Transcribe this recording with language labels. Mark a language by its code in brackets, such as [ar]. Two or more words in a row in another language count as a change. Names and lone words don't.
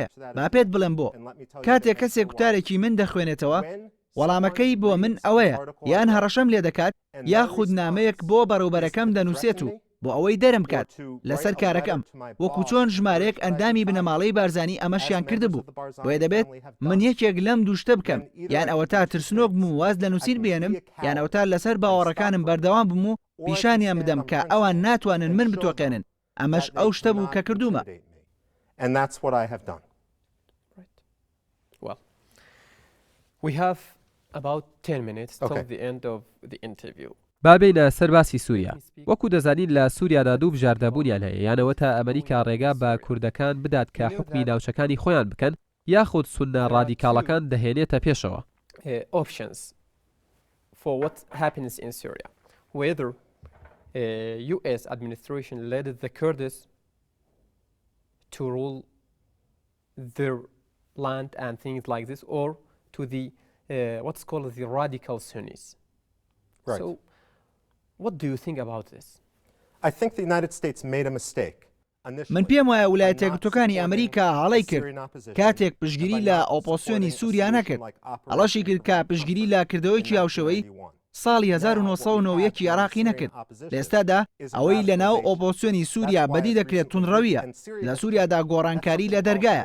[ckb] با پێت بڵێم بۆ کاتێک کەسێک کوتارێکی من دەخوێنێتەوە، وەڵامەکەی بۆ من ئەوەیە یان هەڕەشەم لێ دەکات یاخود نامەیەک بۆ بەڕێوبەرەکەم دەنووسێت و بۆ ئەوەی دەرم کات لەسەر کارەکەم، وەکو چۆن ژمارەیەک ئەندامی بنەماڵەی بارزانی ئەمەشیان کردبوو. بۆیە دەبێت من یەکێک لەم دووشتە بکەم، یان ئەوە تا ترسنۆک بووم واز لە نووسین بێنم، یان ئەوە تا لەسەر باوەڕەکانم بەردەوام بووم و پیشانیان بدەم کە ئەوان ناتوانن من بتۆقێنن. ئەمەش ئەو شتە بوو کە کردومە. [en] We have about 10 minutes till the end of the interview. [ckb] بابینە سەرباسی سووریا. وەکو دەزانین لە سووریادا دوو بژاردەبوونیان هەیە، یانەوە تا ئەمریکا ڕێگا بە کوردەکان بدات کە حکمی ناوچەکانی خۆیان بکەن یاخود سونە ڕادیکاڵەکان دەهێنێتە پێشەوە. [en] Options for what happens in Syria, whether US administration led the Kurds to rule their land and things like this, or to the what's called the radical Sunnis. Right. So, what do you think about this? I think the United States made a mistake. [ckb] من پێم وایە ویلایەتە یەکگرتووەکانی ئەمریکا هەڵەی کرد کاتێک پشگیری لە ئۆپۆسیۆنی سووریا نەکرد، هەڵەشی کرد کە پشگیری لە کردەوەیکی هاوشەوەی ساڵی 1990 عراقی نەکرد. لە ئێستادا ئەوەی لە ناو ئۆپۆسیۆنی سووریا بەدی دەکرێت تونڕەویە، لە سووریادا گۆڕانکاری لە دەرگایە.